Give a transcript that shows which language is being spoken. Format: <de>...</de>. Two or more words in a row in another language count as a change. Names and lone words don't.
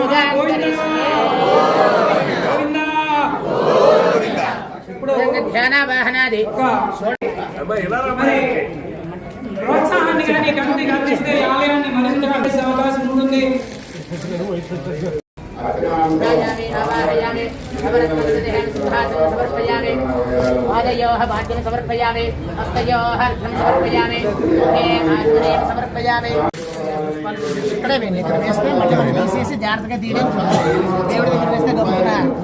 <sa>ध्यान वाहनादि</sa> <te>ప్రోత్సాహాన్ని కానీ కమిటీ కల్పిస్తే ఆలయాన్ని మరింత కట్టించే అవకాశం ఉంటుంది.</te> <sa>पादयोः भाग्यं समर्पयामि हस्तयोः अर्घ्यं समर्पयामि समर्पयामि</sa> <te>ఇక్కడే వెళ్ళి ఇక్కడ వేస్తే మళ్ళీ మనం తీసేసి జాగ్రత్తగా తీయడం దేవుడి దగ్గర వేస్తే గొప్పగా</te>